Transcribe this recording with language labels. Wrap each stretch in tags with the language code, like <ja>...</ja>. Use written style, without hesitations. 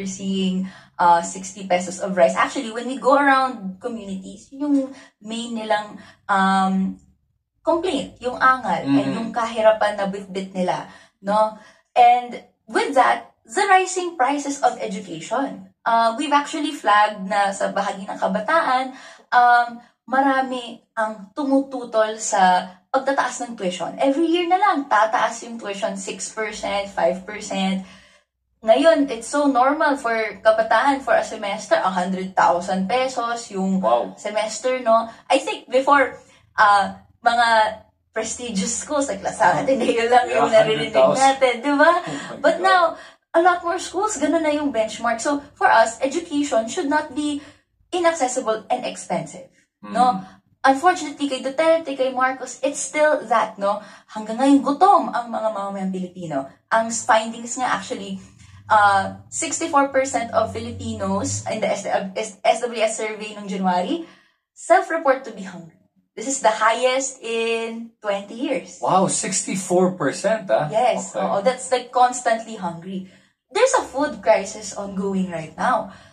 <en>We're seeing 60 pesos of rice. Actually, when we go around communities,</en> <tl>yung main nilang complaint, yung angal, and yung kahirapan na bit-bit nila. No?</tl> <en>And with that, the rising prices of education. We've actually flagged</en> <tl>na sa bahagi ng kabataan, marami ang tumututol sa pagtataas ng tuition.</tl> <en>Every year</en> <tl>na lang, tataas yung tuition 6%, 5%.</tl> <en>Ngayon, it's so normal for kabataan for a semester, 100,000 pesos yung semester, no? I think before, mga prestigious schools like LaSalle, Ateneo</en> <tl>lang yung naririnig natin, di ba?</tl> <en>But now, a lot more schools,</en> <tl>ganun na yung benchmark.</tl> <en>So, for us, education should not be inaccessible and expensive, no? Unfortunately, kay Duterte, kay Marcos, it's still that, no?</en> <tl>Hanggang ngayon, gutom ang mga mamamayang Pilipino. Ang findings nga</tl> <en>actually, 64% of Filipinos in the SWS survey noong January self-report to be hungry. This is the highest in 20 years. Wow, 64%, Yes, okay. That's like constantly hungry. There's a food crisis ongoing right now.</en>